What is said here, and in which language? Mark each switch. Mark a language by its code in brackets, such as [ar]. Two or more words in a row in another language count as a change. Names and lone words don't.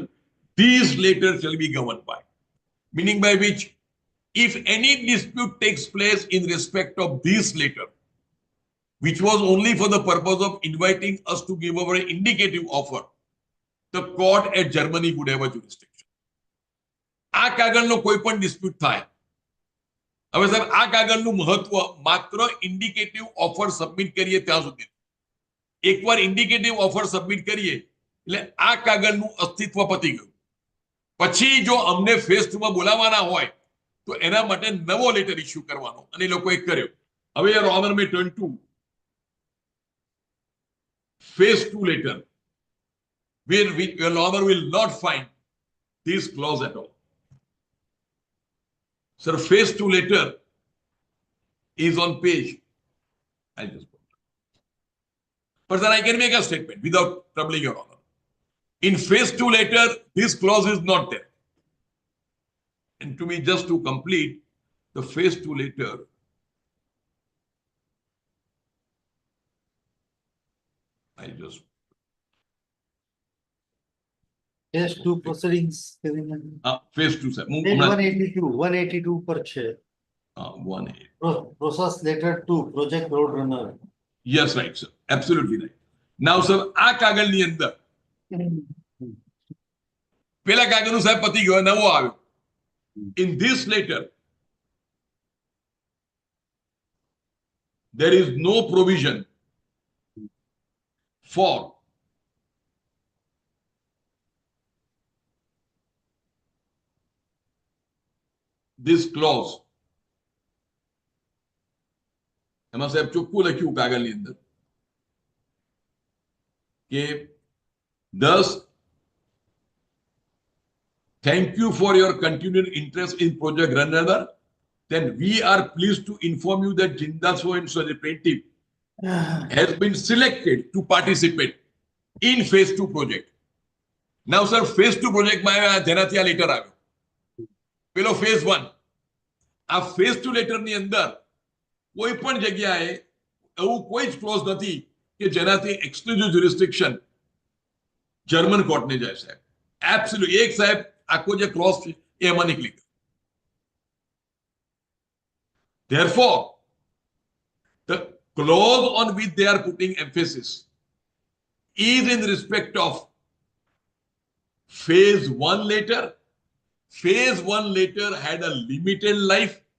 [en] These letters shall be governed by. Meaning by which, if any dispute takes place in respect of this letter, which was only for the purpose of inviting us to give our indicative offer, the court at Germany would have a jurisdiction. [gu] આ કાગળનો કોઈ પણ ડિસ્પ્યુટ થાય. હવે સર આ કાગળનું મહત્વ માત્ર [en] indicative offer [gu] સબમિટ કરીએ ત્યાં સુધી. એકવાર [en] indicative offer [gu] સબમિટ કરીએ એટલે આ કાગળનું અસ્તિત્વ પતી ગયું. પછી જો અમને ફેઝ 2 માં બોલાવવાના હોય તો એના માટે નવો [en] letter issue [gu] કરવાનો અને એ લોકોએ કર્યો. [en] હવે your honor may turn to phase 2 letter, where your honor will not find this clause at all. Sir, phase 2 letter is on page. I'll just put it. But then I can make a statement without troubling your honor. In phase 2 letter, this clause is not there. And to me, just to complete the phase 2 letter, I just Phase 2 proceedings. phase 2 sir. [gu] Page 182 પર છે. 1A. [en] Process letter 2, project road runner. Yes, right, sir. Absolutely right. Now, sir, [gu] આ કાગળની અંદર પેલા કાગળનું સાહેબ પતી ગયો, નવો આવ્યો. [en] In this letter, there is no provision for this clause. [gu] એમાં સાહેબ ચોખ્ખું લખ્યું કાગળની અંદર કે [en] thus thank you for your continued interest in project runner. Then we are pleased to inform you that Jinda so and so the plaintiff has been selected to participate in phase 2 project. Now sir, phase 2 project [gu] માં જેનાથી આ લેટર આવ્યો પેલો phase 1. આ phase 2 લેટર ની અંદર કોઈ પણ જગ્યાએ એવું કોઈ જ ક્લોઝ નથી કે જેનાથી [en] exclusive jurisdiction [gu] જર્મન કોર્ટને જાય સાહેબ. એબ્સોલ્યુટ એક સાહેબ આખો જે ક્લોઝ છે એ એમાં નીકળી ગયો. [en] Therefore, the clause on which they are putting emphasis is in respect of phase 1 later. Phase 1 later had a limited life.